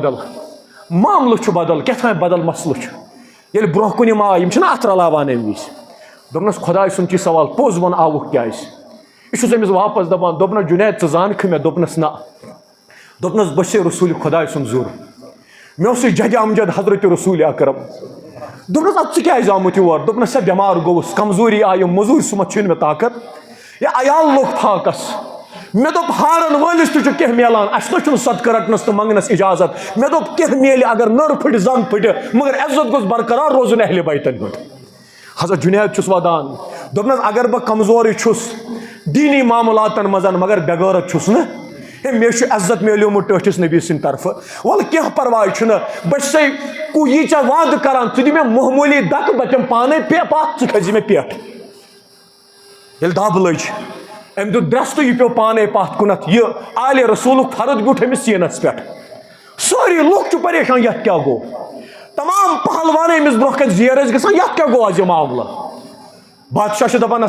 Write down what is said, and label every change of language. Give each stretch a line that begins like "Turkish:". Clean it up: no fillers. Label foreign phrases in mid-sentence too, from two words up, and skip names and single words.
Kashmiri: بدل معاملہٕ چھُ بدل کیٛاہ تام بدل مسلہٕ چھُ ییٚلہِ برونٛہہ کُن یِم آے یِم چھِنہ اتھ رلاوان امہِ وِزِ دوٚپنس خۄداے سُنٛد چھُے سوال پوٚز ووٚن آوُکھ کیازِ یہِ چھُس أمِس واپس دپان دوٚپنس جُنید ژٕ زانکھٕ مےٚ دوٚپنس نہ دوٚپنس بہٕ چھُسے رسوٗلِ خۄداے سُنٛد ظُر مےٚ اوسُے جدِ امجد حضرت رسوٗلِ اکرم دوٚپنس ادٕ ژٕ کیازِ آمُت یور دوٚپنس ہے بٮ۪مار گوٚوُس کمزوٗری آیہِ موٚزوٗرۍ سُمتھ چھُنہٕ مےٚ طاقت یا عیال لوٚگ فاقس مےٚ دوٚپ ہارن وٲلِس تہِ چھُ کینٛہہ میلان اَسہِ نہ چھُنہٕ صدقہٕ رٹنس تہٕ منٛگنس اجازت مےٚ دوٚپ کینٛہہ میلہِ اگر نٔر پھٕٹہِ زنٛگ پھٕٹہِ مگر عزت گوٚژھ برقرار روزُن اہلِ بیتن ہُنٛد حضرت جُنید چھُس ودان دوپنس اگر بہ کمزور چھس دینی معاملاتن مزن مگر بغیرت چھس نا مے عزت میلیومت ٹھٹھس نبی سند طرف ول کی پرواہ چھ بہ یہ ژے وعدہ کران ژٕ دِ مےٚ معموٗلی دکہ بہ دِمہٕ پانے پتھ ژٕ کھسہِ مےٚ پٮ۪ٹھ ییٚلہِ دب لٔج أمۍ دیُت درٛستہٕ یہِ پیوٚو پانے پتھ کُنتھ یہ آلِ رسولُک فرد بیوٗٹھ أمِس سیٖنس پٮ۪ٹھ سٲری لُکھ چھِ پریشان یتھ کیٛاہ گوٚو تمام پہلوان أمِس برونٛہہ کَنہِ زیر ٲسۍ گژھان یتھ کیٛاہ گوٚو آز یہِ معاملہٕ بادشاہ چھُ دپان